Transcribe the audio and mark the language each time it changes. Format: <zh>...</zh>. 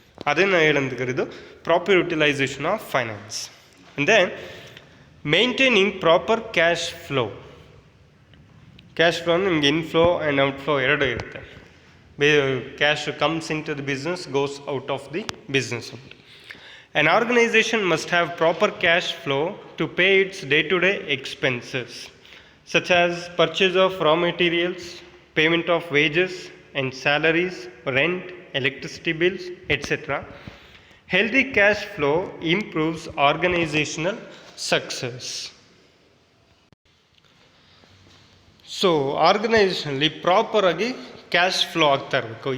<kn>ಅದನ್ನು ಹೇಳಂತ ಕರೆದು</kn> <en>Proper utilisation of finance. ಅಂದರೆ maintaining proper cash flow. Cash flow</en> <kn>ಅಂದರೆ ನಿಮಗೆ ಇನ್ಫ್ಲೋ ಆ್ಯಂಡ್ ಔಟ್ಫ್ಲೋ ಎರಡೂ ಇರುತ್ತೆ.</kn> <en>Cash comes in to the business, goes out of the business. An organization must have proper cash flow to pay its day-to-day expenses, such as purchase of raw materials, payment of wages and salaries, rent, electricity bills, etc. Healthy cash flow improves organizational success.</en> <kn>So ಆರ್ಗನೈಸೇಷನಲ್ಲಿ ಪ್ರಾಪರಾಗಿ cash flow ಆಗ್ತಾ ಇರಬೇಕು.</kn>